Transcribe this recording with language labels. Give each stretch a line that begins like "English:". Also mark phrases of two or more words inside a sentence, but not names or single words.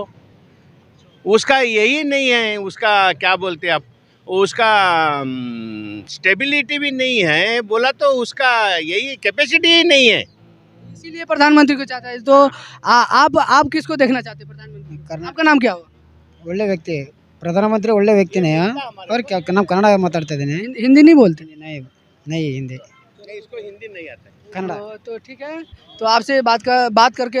Hindi: उसका यही नहीं है, उसका क्या बोलते आप, उसका स्टेबिलिटी भी नहीं है बोला तो उसका यही कैपेसिटी ही नहीं है। इसीलिए प्रधानमंत्री को चाहता है। तो आप किसको देखना चाहते हैं प्रधानमंत्री? आपका नाम क्या हुआ?
Kannada: ಒಳ್ಳೆ ವ್ಯಕ್ತಿ ಪ್ರಧಾನಮಂತ್ರಿ ಒಳ್ಳೆ ವ್ಯಕ್ತಿನೇ
Hindi: और क्या
Kannada: ನಾವು ಕನ್ನಡ ಮಾತಾಡ್ತಾ ಇದ್ದೀನಿ
Hindi: हिंदी नहीं बोलते? नहीं नहीं हिंदी इसको हिंदी नहीं आता। कन्नड़ तो ठीक है। तो आपसे बात करके